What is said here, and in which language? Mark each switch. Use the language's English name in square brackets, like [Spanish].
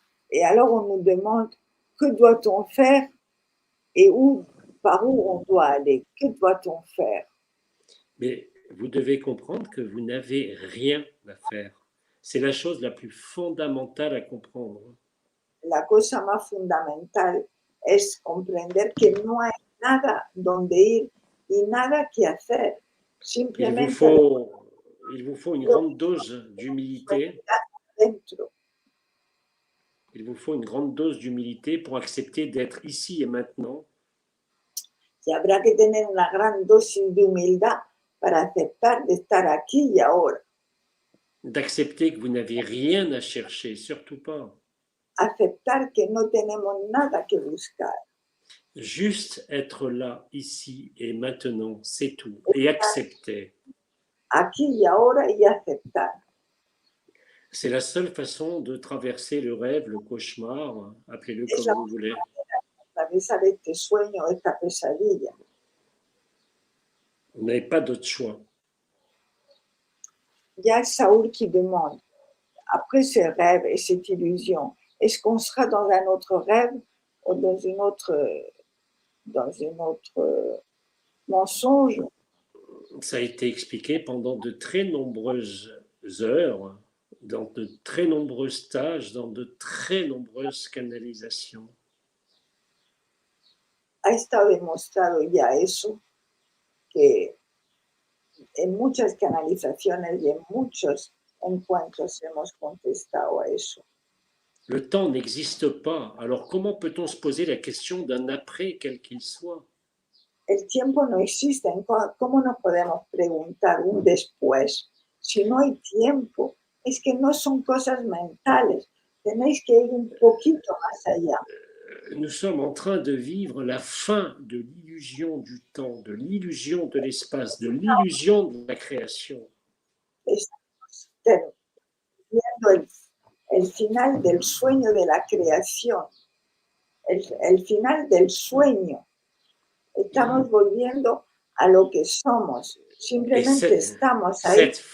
[French] Et alors on nous demande que doit-on faire et par où on doit aller. Que doit-on faire? Mais vous devez comprendre que vous n'avez rien à faire. C'est la chose la plus fondamentale à comprendre. [Spanish] La cosa más fundamental es comprender que no hay nada donde ir y nada que hacer. Simplemente [French] il vous faut une grande dose d'humilité. Il vous faut une grande dose d'humilité pour accepter d'être ici et maintenant. [Spanish] Y habrá que tener una gran dosis de humildad para aceptar de estar aquí y ahora. [French] D'accepter que vous n'avez rien à chercher, surtout pas. [Spanish] Aceptar que no tenemos nada que buscar. [French] Juste être là, ici et maintenant, c'est tout. Et accepter. [Spanish] Aquí y ahora y aceptar. [French] C'est la seule façon de traverser le rêve, le cauchemar, appelez-le comme vous voulez. [Spanish] Atravesar este sueño, esta pesadilla. [French] Vous n'avez pas d'autre choix. Il y a Saoul qui demande, après ce rêve et cette illusion, est-ce qu'on sera dans un autre rêve ou dans une autre mensonge? Ça a été expliqué pendant de très nombreuses heures, dans de très nombreux stages, dans de très nombreuses canalisations. [Spanish] Ha estado demostrado ya eso, que en muchas canalizaciones y en muchos encuentros hemos contestado a eso. [French] Le temps n'existe pas, alors comment peut-on se poser la question d'un après, quel qu'il soit? [Spanish] El tiempo no existe. ¿Cómo nos podemos preguntar un después? Si no hay tiempo, es que no son cosas mentales. Tenéis que ir un poquito más allá. [French] Nous sommes en train de vivre la fin de l'illusion du temps, de l'illusion de l'espace, de l'illusion de la création. [Spanish] Estamos viendo el final del sueño de la creación, el final del sueño. Estamos volviendo a lo que somos. Simplemente estamos ahí.